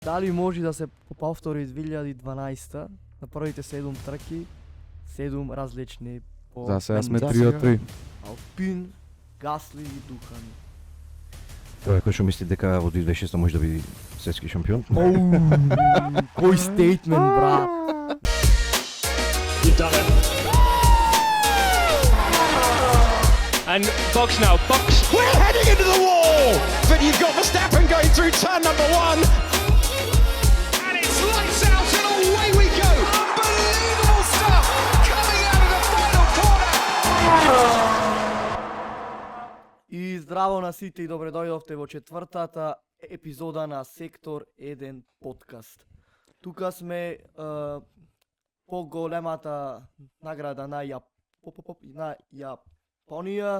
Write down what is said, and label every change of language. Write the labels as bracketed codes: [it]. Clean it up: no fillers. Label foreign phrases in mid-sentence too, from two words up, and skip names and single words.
[mk] Дали може да се повтори 2012 на првите 7 трки, 7 различни по За сега сме мен. 3 од 3. Алпин, Гасли и Духан. Тој кој што мисли дека во 2006 може да биде светски шампион. Кој стейтмент, брат. [en] You've done it. And Box now, Box. We're heading into the wall, but you've got Verstappen going through turn number 1. And it's lights out and away we go. Unbelievable stuff coming out of the final corner. [mk] И здраво на сите и добре дојдовте во четвртата епизода на Сектор 1 подкаст. Тука сме по големата награда на Јапонија.